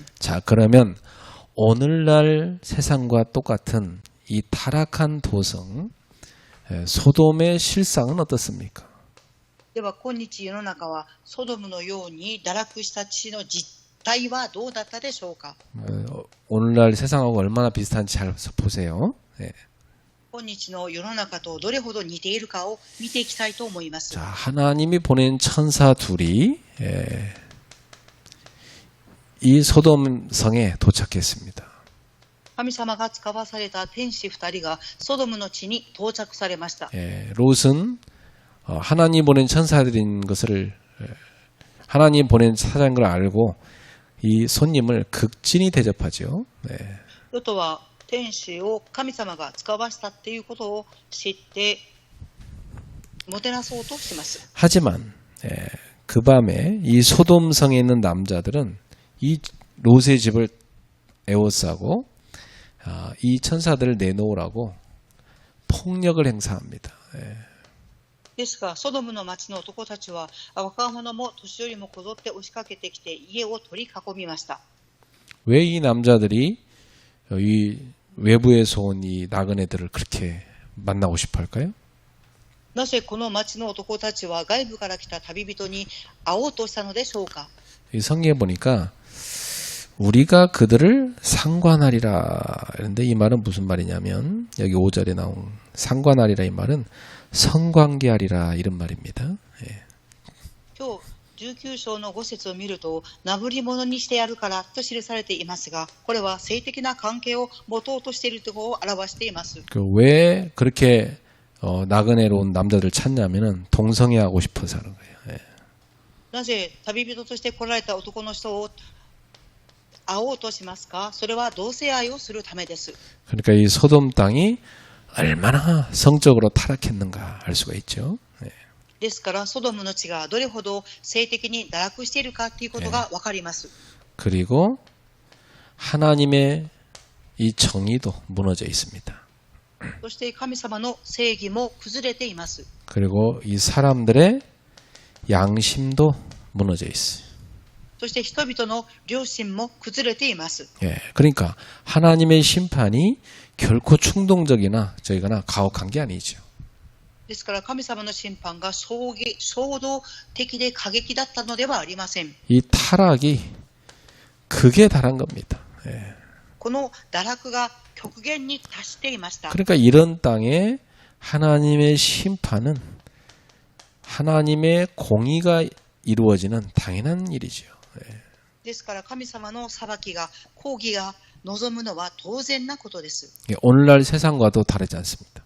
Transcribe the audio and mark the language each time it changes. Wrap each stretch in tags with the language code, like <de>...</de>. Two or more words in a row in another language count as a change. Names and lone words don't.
<ko>자, 그러면 오늘날 세상과 똑같은 이 타락한 도성 소돔의 실상은 어떻습니까?</ko> <ja>では今日世の中はソドムのように堕落した地の実態はどうだったでしょうか。</ja> <ko>오늘날 세상하고 얼마나 비슷한지 잘 보세요.</ko> <ja>今日の世の中とどれほど似ているかを見ていきたいと思います。</ja> <ko>자, 하나님이 보낸 천사 둘이 이 소돔 성에 도착했습니다.</ko> <ja>神様が使わされた天使2人がソドムの地に到着されました。</ja> <ko>롯은 하나님 보낸 천사들인 것을 하나님 보낸 사자인 걸 알고 이 손님을 극진히 대접하죠.</ko> <ja>ロトは天使を神様が使わしたっていうことを知ってもてなそうとします。</ja> <ko>하지만 그 밤에 이 소돔 성에 있는 남자들은 이 롯의 집을 에워싸고 이 천사들을 내놓으라고 폭력을 행사합니다.</ko> <ja>ですがソドムの町の男たちは若者も年寄りもこぞって押しかけてきて家を取り囲みました。</ja> <ko>왜 이 남자들이 이 외부에서 온 이 나그네들을 그렇게 만나고 싶어 할까요?</ko> <ja>なぜこの町の男たちは外部から来た旅人に会おうとしたのでしょうか。</ja> <ko>이 성경에 보니까 우리가 그들을 상관하리라. 그런데 이 말은 무슨 말이냐면 여기 5절에 나온 상관하리라 이 말은 성관계하리라 이런 말입니다.</ko> <ja>今日19章の5節を見るとなぶり者にしてやるからと記されていますが、これは性的な関係を持とうとしているところを表しています。</ja> <ko>왜 그렇게 나그네로 온 남자들 찾냐면은 동성애하고 싶어서 하는 거예요.</ko> <ja>なぜ旅人として来られた男の人を会おうとしますか。それは同性愛をするためです。</ja> <ko>그러니까 이 소돔 땅이 얼마나 성적으로 타락했는가 알 수가 있죠.</ko> <ja>ですから、ソドムの地がどれほど性的に堕落しているかということがわかります。</ja> <ko>그리고 하나님의 이 정의도 무너져 있습니다.</ko> <ja>そして神様の正義も崩れています。</ja> <ko>그리고 이 사람들의 양심도 무너져 있어요.</ko> <ja>そして人々の良心も崩れています。</ja> <ko>예, 그러니까 하나님의 심판이 결코 충동적이나 저희가나 가혹한 게 아니죠.</ko> <ja>ですから神様の審判が衝動的で過激だったのではありません。</ja> <ko>이 타락이 극에 달한 겁니다. 예.</ko> <ja>この堕落が極限に達していました。</ja> <ko>그러니까 이런 땅에 하나님의 심판은 하나님의 공의가 이루어지는 당연한 일이죠.</ko> <ja>ですから神様の裁きが、公義が望むのは当然なことです。</ja> <ko>오늘날 세상과도 다르지 않습니다.</ko>